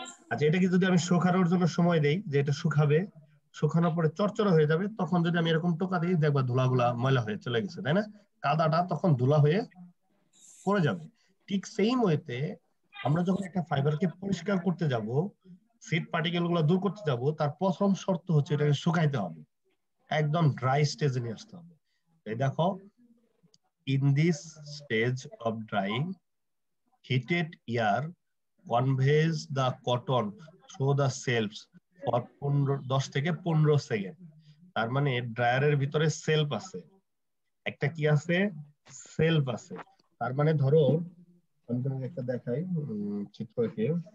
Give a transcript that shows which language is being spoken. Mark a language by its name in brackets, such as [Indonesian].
[Bangla] আচ্ছা এটাকে যদি আমি শুকানোর জন্য সময় দেই, যে এটা শুকাবে, শুকানোর পরে চরচরা হয়ে যাবে, তখন যদি আমি এরকম টোকা দিই, দেখবা ধুলাগুলা ময়লা হয়ে চলে গেছে, তাই না? কাদাটা তখন ধুলা হয়ে পড়ে যাবে। ঠিক সেম ওয়েতে আমরা যখন একটা ফাইবারকে পরিষ্কার করতে যাব, সিড পার্টিকেল গুলো দূর করতে যাব, তার প্রথম শর্ত হচ্ছে এটাকে শুকাইতে হবে, একদম ড্রাই স্টেজে নিয়ে আসতে হবে। এই দেখো, [English] in this stage of drying, heated air conveys the cotton through the cells for 10 থেকে 15 second. [Bangla] তার মানে ড্রায়ারের ভিতরে সেলফ আছে, একটা কি আছে? সেলফ আছে। তার মানে ধরো আমি তোমাকে একটা দেখাই চিত্রকে।